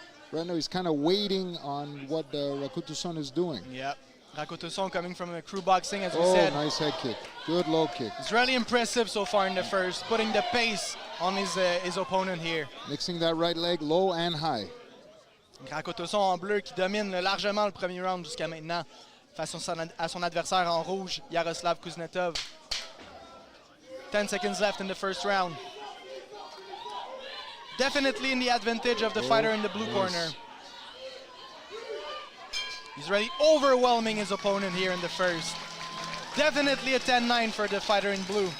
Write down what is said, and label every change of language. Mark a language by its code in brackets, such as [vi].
[en] Right now he's kind of waiting on what Rakotoson is doing. Yeah, Rakotoson coming from a crew boxing, as we said. Oh, nice head kick. Good low kick. It's really impressive so far in the first, putting the pace on his opponent here. Mixing that right leg low and high. [fr] Rakotoson en bleu qui domine largement le premier round jusqu'à maintenant face à son adversaire en rouge, Yaroslav Kuznetsov. [en] 10 seconds left in the first round. Definitely in the advantage of the fighter in the blue corner. He's really overwhelming his opponent here in the first. Definitely a 10-9 for the fighter in blue.